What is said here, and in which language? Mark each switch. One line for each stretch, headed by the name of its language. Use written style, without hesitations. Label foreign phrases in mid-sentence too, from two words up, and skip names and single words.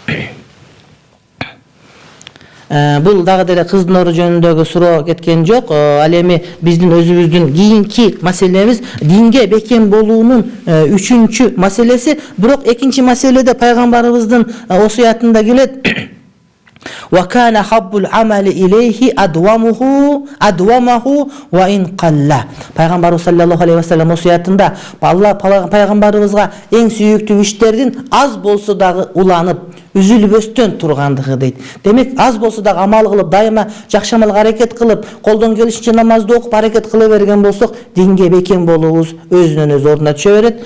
Kyrgyz: Бул дагы деле кыздын орду жөнүндөгү суроо кеткен жок. Ал эми биздин өзүбүздүн кийинки маселебиз динге бекем болуунун 3-чү маселеси. Бирок экинчи маселеде пайгамбарыбыздын осуятында келет.
Arabic: وَكَانَ حَبُّ الْعَمَلِ إِلَيْهِ أَدْوَمَهُ وَإِنْ قَلَّ.
Kyrgyz: Пайгамбарыбыз
Arabic: صلى الله عليه وسلم
Kyrgyz: осуятында пайгамбарыбызга эң сүйүктүү иштердин аз болсо дагы уланып, үзүлбөстөн тургандыгы дейт. Демек, аз болсо дагы амал кылып, дайыма жакшы амалга аракет кылып, колдон келишинче намазды окуп аракет кыла берген болсок, динге бекем болуубуз өзүнөн өз ордуна түшө берет.